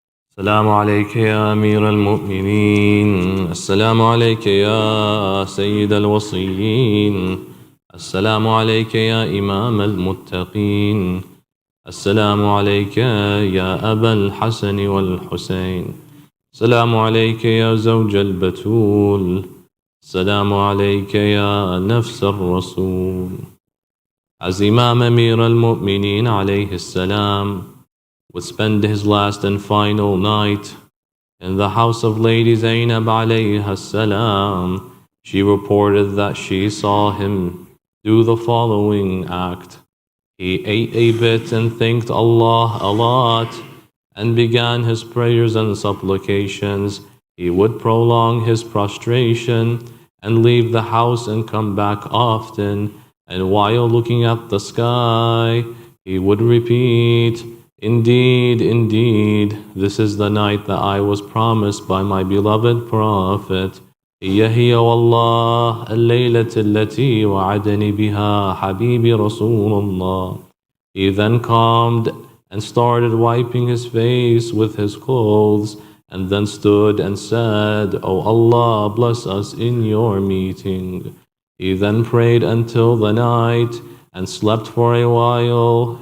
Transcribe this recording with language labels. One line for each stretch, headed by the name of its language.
Arabic: السلام عليك يا أمير المؤمنين، السلام عليك يا سيد الوصيين، السلام عليك يا إمام المتقين، السلام عليك يا أبا الحسن والحسين، السلام عليك يا زوج البتول، السلام عليك يا نفس الرسول.
English: As Imam Amir al-Mu'mineen alayhi salam would spend his last and final night in the house of Lady Zainab alayha salam, she reported that she saw him do the following act. He ate a bit and thanked Allah a lot and began his prayers and supplications. He would prolong his prostration and leave the house and come back often, and while looking at the sky, he would repeat, "Indeed, indeed, this is the night that I was promised by my beloved Prophet.
Arabic: هي والله الليلة التي وعدني بها حبيبي رسول الله."
English: He then calmed and started wiping his face with his clothes, and then stood and said, "O Allah, bless us in your meeting." He then prayed until the night and slept for a while.